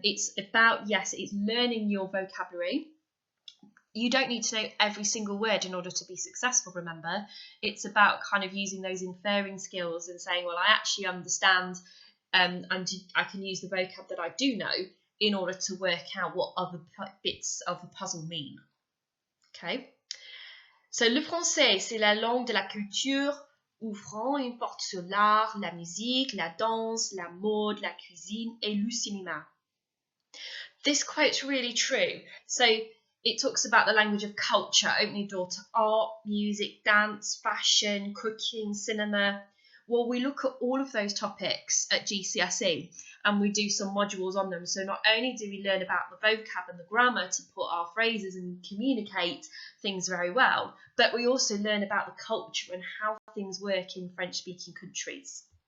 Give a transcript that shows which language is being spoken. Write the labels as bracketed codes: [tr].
[en] It's about, yes, it's learning your vocabulary. You don't need to know every single word in order to be successful, remember. It's about kind of using those inferring skills and saying, well, I actually understand and I can use the vocab that I do know in order to work out what other bits of the puzzle mean. Okay? [fr] So, le français, c'est la langue de la culture, ouvrant une porte sur l'art, la musique, la danse, la mode, la cuisine et le cinéma. [en] This quote's really true. So, it talks about the language of culture, opening the door to art, music, dance, fashion, cooking, cinema. Well, we look at all of those topics at GCSE and we do some modules on them. So not only do we learn about the vocab and the grammar to put our phrases and communicate things very well, but we also learn about the culture and how things work in French-speaking countries.